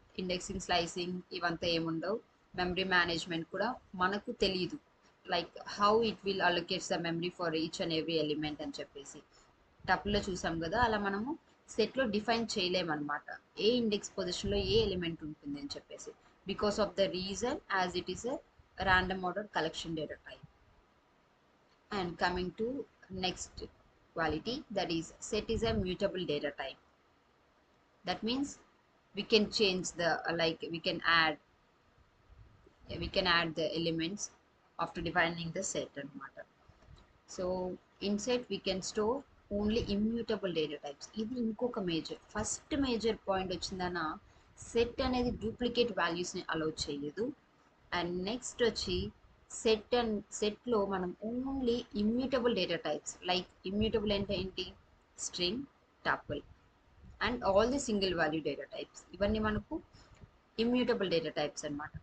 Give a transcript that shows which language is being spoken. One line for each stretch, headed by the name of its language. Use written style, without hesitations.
Telugu: Indexing slicing ఇవంతా ఏముండవు. Memory management కూడా మనకు తెలియదు,
English: like how it will allocates the memory for each and every element
Telugu: అని చెప్పేసి టపుల్లో చూసాం కదా. అలా మనము సెట్లో డిఫైన్ చేయలేమన్నమాట ఏ ఇండెక్స్ పొజిషన్లో ఏ ఎలిమెంట్ ఉంటుంది అని చెప్పేసి,
English: Because of the reason as it is a random order collection data type. And coming to next quality, that is set is a mutable data type. That means we can change the like we can add the elements after defining the set
Telugu: anamata.
English: So in set we can store only immutable data types.
Telugu: ఇది ఇంకొక major, first major point వచ్చిందన్న set అనేది duplicate వాల్యూస్ని allow చేయదు. And next వచ్చి సెట్లో మనం only immutable data types, like immutable అంటే ఏంటి, string, tuple and all the single value data types, ఇవన్నీ మనకు ఇమ్యూటబుల్ డేటా టైప్స్ అనమాట.